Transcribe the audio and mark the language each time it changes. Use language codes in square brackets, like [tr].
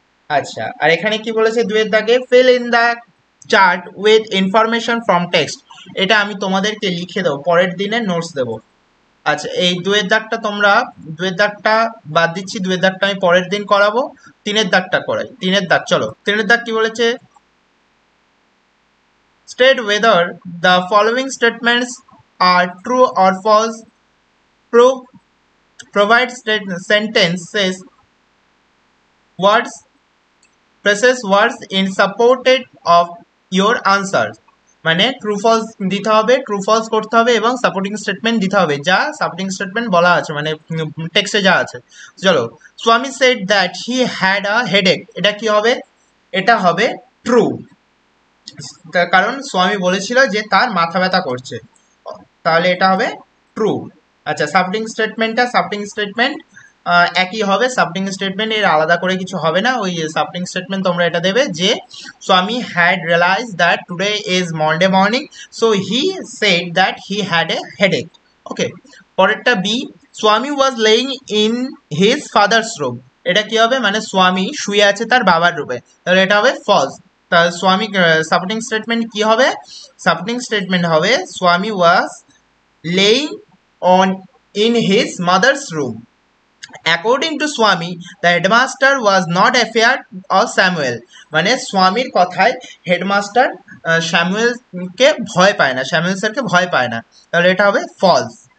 [bn] আচ্ছা, আর এখানে কি বলেছে 2 এর দাগে, [en] fill in the chart with information from text, [bn] এটা আমি তোমাদেরকে লিখে দেবো, পরের দিনে নোটস দেবো। আচ্ছা, এই 2 এর দাগটা তোমরা 2 এর দাগটা বাদ দিচ্ছি, 2 এর দাগটা আমি পরের দিন করাবো। 3 এর দাগটা করাই। 3 এর দাগ, চলো 3 এর দাগ কি বলেছে? [en] State whether the following statements are true or false, provide sentences words, phrases words in support of your answer. [bn] মানে ট্রু ফলস দিতে হবে, ট্রু ফলস করতে হবে এবং সাপোর্টিং স্টেটমেন্ট দিতে হবে, যা সাপোর্টিং স্টেটমেন্ট বলা আছে মানে টেক্সটে যা আছে। [en] চলো, Swami said that he had a headache, [bn] এটা কি হবে? এটা হবে ট্রু, কারণ স্বামী বলেছিল যে তার মাথা ব্যথা করছে, তাহলে এটা হবে ট্রু। আচ্ছা, সাপোর্টিং স্টেটমেন্ট একই হবে, সাপোর্টিং স্টেটমেন্ট এর আলাদা করে কিছু হবে না, ওই সাপোর্টিং স্টেটমেন্ট তোমরা এটা দেবে যে [en] Swami had realize that today is Monday morning, so he said that he had a headache. Okay, পরেরটা B, Swami was laying in his father's room, [bn] এটা কি হবে? মানে স্বামী শুয়ে আছে তার বাবার রুমে, তাহলে এটা হবে ফলস। তাহলে স্বামী সাপোর্টিং স্টেটমেন্ট কি হবে? [en] Supporting statement হবে স্বামী ওয়াজ laying on in his mother's room. According to Swami, the headmaster was not afraid of Samuel. [bn] মানে স্বামীর কথায় হেডমাস্টার স্যামুয়েলকে ভয় পায় না, স্যামুয়েল স্যারকে ভয় পায় না, তাহলে এটা হবে ফলস।